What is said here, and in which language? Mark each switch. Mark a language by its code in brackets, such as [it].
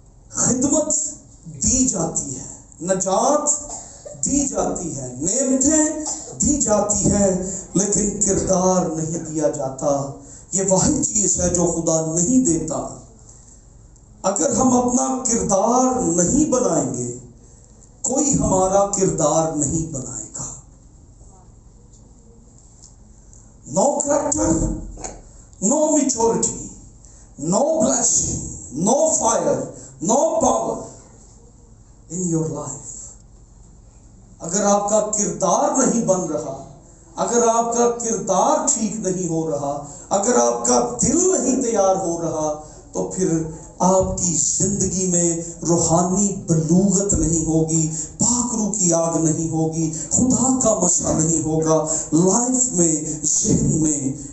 [ur] خدمت دی جاتی ہے، نجات دی جاتی ہے، نعمتیں دی جاتی ہے، لیکن کردار نہیں دیا جاتا۔ یہ واحد چیز ہے جو خدا نہیں دیتا۔ اگر ہم اپنا کردار نہیں بنائیں گے، کوئی ہمارا کردار نہیں بنائے گا۔ [en] No character, no maturity, no blessing, no fire, no power in your life. [ur] اگر آپ کا کردار نہیں بن رہا، اگر آپ کا کردار ٹھیک نہیں ہو رہا، اگر آپ کا دل نہیں تیار ہو رہا، تو پھر آپ کی زندگی میں روحانی بلوغت نہیں ہوگی، پاک روح کی آگ نہیں ہوگی، خدا کا مسئلہ نہیں ہوگا لائف میں، ذہن میں۔